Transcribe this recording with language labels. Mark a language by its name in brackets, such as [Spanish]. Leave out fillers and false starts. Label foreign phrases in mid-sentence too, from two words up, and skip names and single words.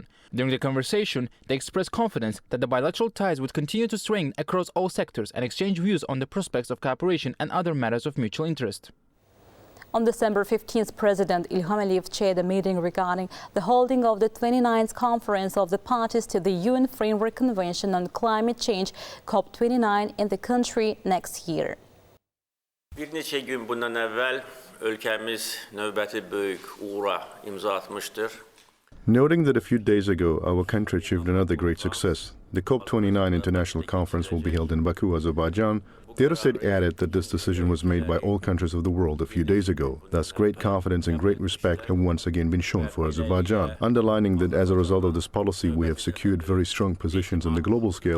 [English] During the conversation, they expressed confidence that the bilateral ties would continue to strengthen across all sectors and exchange views on the prospects of cooperation and other matters of mutual interest. On December 15th, President İlham Aliyev chaired a meeting regarding the holding of the 29th Conference of the Parties to the UN Framework Convention on Climate Change, COP29, in the country next year. [Azerbaijani] Bir neçə gün bundan əvvəl ölkəmiz növbəti böyük uğura imza atmışdır. [English] Noting that a few days ago our country achieved another great success, the COP29 International Conference will be held in Baku, Azerbaijan. The other side added that this decision was made by all countries of the world a few days ago. Thus, great confidence and great respect have once again been shown for Azerbaijan, underlining that as a result of this policy we have secured very strong positions on the global scale.